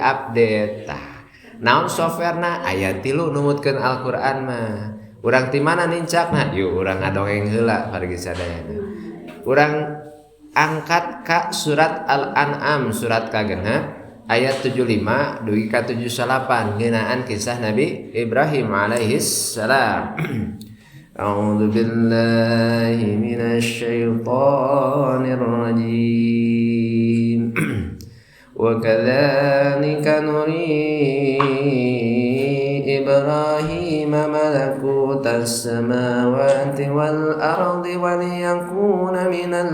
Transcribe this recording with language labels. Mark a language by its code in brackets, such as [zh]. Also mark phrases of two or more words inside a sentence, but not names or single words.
[su] update tah naon softwarena aya 3 numutkeun Al-Qur'an mah urang ti mana nincakna yuk urang ngadongeng heula pargi sadayana urang angkat ka surat Al-An'am surat kagenep ayat 75 dugi ka 78 ngeunaan kisah Nabi Ibrahim [ar] عليه السلام أعوذ بالله من الشيطان الرجيم وكذلك نري إبراهيم ملكوت السماوات والأرض وليكون من